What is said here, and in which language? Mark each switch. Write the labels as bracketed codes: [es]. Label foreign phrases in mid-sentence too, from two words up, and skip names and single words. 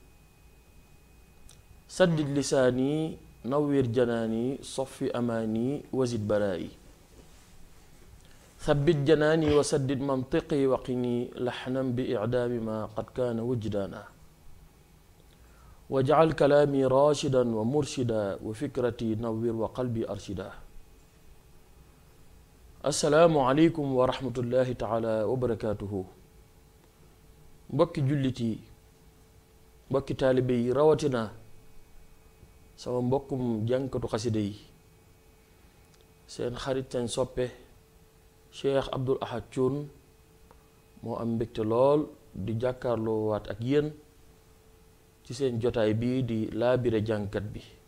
[ar] سدد لساني نوّر جناني صف أماني وزد برائي ثبت جناني وسدد منطقي وقني لحنا بإعدام ما قد كان وجدانا واجعل كلامي راشدا ومرشدا وفكرتي نوّر وقلبي أرشدا السلام عليكم ورحمة الله تعالى وبركاته [wo] mbokki jullit yi mbokki taalibe yi rawatina sama mbokkum jànkatu xasida yi seen xarit seen soppe Cheikh Abdoul Ahad Thioune moo am mbégte lool di jàkkaarloo waat ak yéen ci seen jotaay bii di laabire jànkat bi